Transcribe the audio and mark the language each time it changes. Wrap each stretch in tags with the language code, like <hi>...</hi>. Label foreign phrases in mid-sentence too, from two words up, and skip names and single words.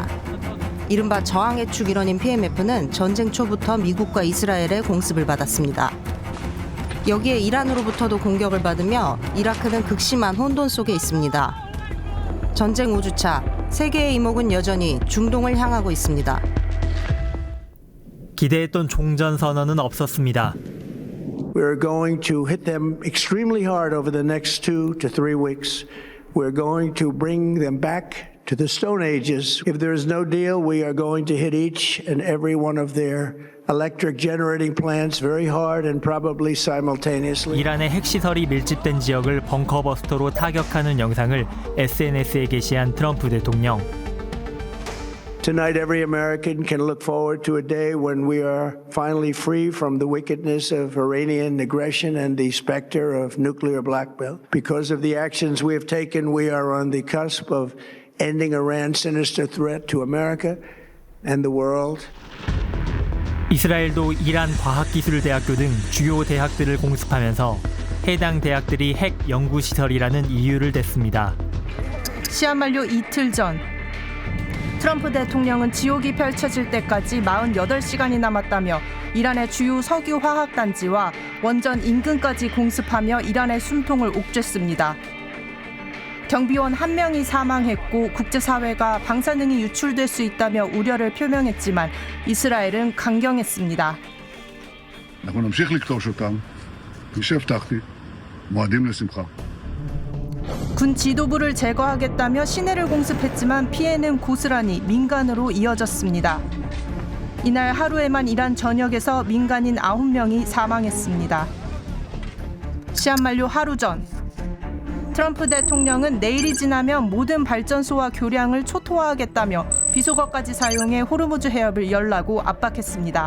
<ko>이른바 저항의 축 일원인 PMF는 전쟁 초부터 미국과 이스라엘의 공습을 받았습니다. 여기에 이란으로부터도 공격을 받으며 이라크는 극심한 혼돈 속에 있습니다. 전쟁 5주차, 세계의 이목은 여전히 중동을 향하고 있습니다. 기대했던 종전 선언은 없었습니다.</ko> <en>We're going to hit them extremely hard over the next 2 to 3 weeks. We're going to bring them back to the Stone Ages. If there is no deal, we are going to hit each and every one of their electric generating plants very hard and probably simultaneously.</en> <ko>이란의 핵시설이 밀집된 지역을 벙커버스터로 타격하는 영상을 SNS에 게시한 트럼프 대통령.</ko> <en>Tonight, every American can look forward to a day when we are finally free from the wickedness of Iranian aggression and the specter of nuclear blackmail. Because of the actions we have taken, we are on the cusp of ending Iran's sinister threat to America and the world.</en> <ko>이스라엘도 이란 과학기술대학교 등 주요 대학들을 공습하면서 해당 대학들이 핵 연구시설이라는 이유를 댔습니다. 시한 만료 이틀 전 트럼프 대통령은 지옥이 펼쳐질 때까지 48시간이 남았다며 이란의 주요 석유 화학단지와 원전 인근까지 공습하며 이란의 숨통을 옥죄습니다. 경비원 1명이 사망했고 국제사회가 방사능이 유출될 수 있다며 우려를 표명했지만 이스라엘은 강경했습니다.</ko> <he>אנחנו נמשיך לכתוש אותם, כפי שהבטחתי, מועדים לשמחה.</he> <ko>군 지도부를 제거하겠다며 시내를 공습했지만 피해는 고스란히 민간으로 이어졌습니다. 이날 하루에만 이란 전역에서 민간인 9명이 사망했습니다. 시한 만료 하루 전 트럼프 대통령은 내일이 지나면 모든 발전소와 교량을 초토화하겠다며 비속어까지 사용해 호르무즈 해협을 열라고 압박했습니다.</ko>